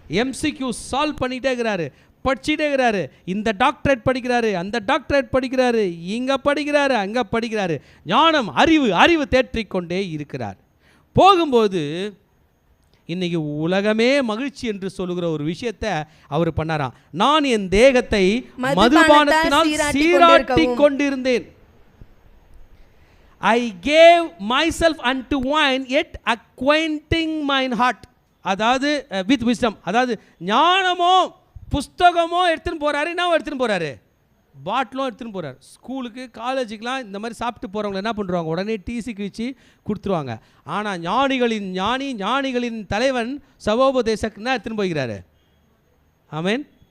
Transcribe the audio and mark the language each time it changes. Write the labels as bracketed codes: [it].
[ta] MCQ solve பண்ணிட்டே இருக்கிறாரு, படிச்சுட்டே இருக்கிறாரு. இந்த டாக்டரேட் படிக்கிறாரு, அந்த டாக்டரேட் படிக்கிறாரு, இங்க படிக்கிறாரு, அங்க படிக்கிறாரு. ஞானம், அறிவு, அறிவு தேற்றிக் கொண்டே இருக்கிறார். போகும்போது இன்னைக்கு உலகமே மகிழ்ச்சி என்று சொல்லுகிற ஒரு விஷயத்தை அவர் பண்ணாராம். நான் என் தேகத்தை மதுபானத்தினால் சீராட்டி கொண்டிருந்தேன். [en] I gave myself unto wine yet acquainting mine heart. [ta] அதாவது [en] with wisdom. [ta] அதாவது ஞானமோ புஸ்தகமோ எடுத்துன்னு போறாரு, என்ன எடுத்துன்னு போறாரு? பாட்டிலும் எடுத்துன்னு போறாரு. ஸ்கூலுக்கு காலேஜுக்கெலாம் இந்த மாதிரி சாப்பிட்டு போகிறவங்க என்ன பண்ணுறாங்க? உடனே டிசி கிழிச்சு கொடுத்துருவாங்க. ஆனால் ஞானிகளின் ஞானி, ஞானிகளின் தலைவன் சகோபதேசக் என்ன எடுத்துன்னு போய்கிறாரு? ஆமென்.